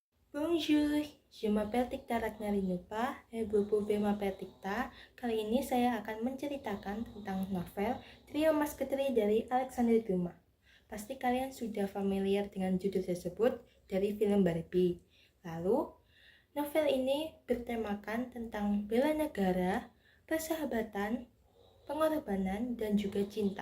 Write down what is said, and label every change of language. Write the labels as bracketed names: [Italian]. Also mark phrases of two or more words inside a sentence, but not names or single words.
[French] Bonjour, je m'appelle Tikta Ragnarinupa et vous pouvez m'appeler Tikta. [Indonesian] Kali ini saya akan menceritakan tentang novel Trio Musketeri dari Alexandre Dumas. Pasti kalian sudah familiar dengan judul tersebut dari film Barbie. Lalu, novel ini bertemakan tentang bela negara, persahabatan, pengorbanan, dan juga cinta.